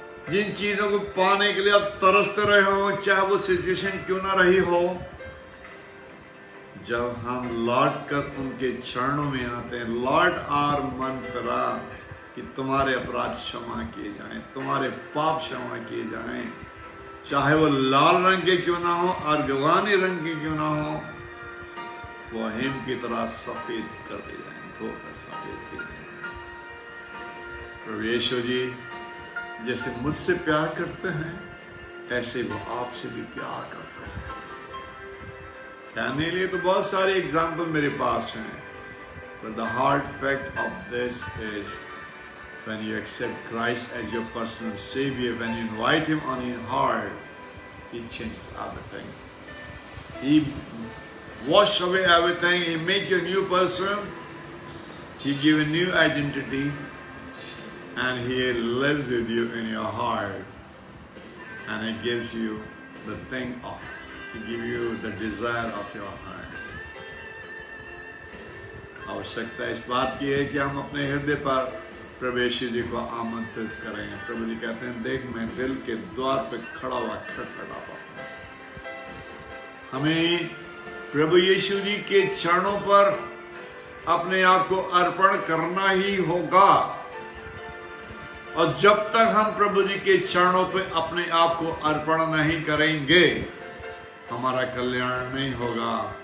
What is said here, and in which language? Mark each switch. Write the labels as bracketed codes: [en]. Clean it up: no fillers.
[hi] जिन चीजों को पाने के लिए आप तरसते रहे हो, चाहे वो सिचुएशन क्यों ना रही हो, जब हम लौट कर उनके चरणों में आते हैं, लौट और मन करा कि तुम्हारे अपराध क्षमा किए जाएं, तुम्हारे पाप क्षमा किए जाएं, चाहे वो लाल रंग के क्यों ना हो, अर्गवानी रंग के क्यों ना हो, वो हिम की तरह सफेद कर दिए जाएं, धोकर सफेद किए जाएं। प्रभु यीशु जी जैसे मुझसे प्यार करते हैं, ऐसे वो आपसे भी प्यार करते हैं। कहने लिए तो बहुत सारे एग्जाम्पल मेरे पास हैं, [en] but the hard fact of this is when you accept Christ as your personal Savior, when you invite Him on your heart, He changes everything. He washes away everything. He makes you a new person. He gives you a new identity, and He lives with you in your heart, and He gives you the thing of, He gives you the desire of your heart. [hi] आवश्यकता इस बात की है कि हम अपने हृदय पर प्रभु यीशु जी को आमंत्रित करें। प्रभु जी कहते हैं देख मैं दिल के द्वार पे खड़ा हुआ खटखटाता हूं। हमें प्रभु यीशु जी के चरणों पर अपने आप को अर्पण करना ही होगा, और जब तक हम प्रभु जी के चरणों पे अपने आप को अर्पण नहीं करेंगे, हमारा कल्याण नहीं होगा।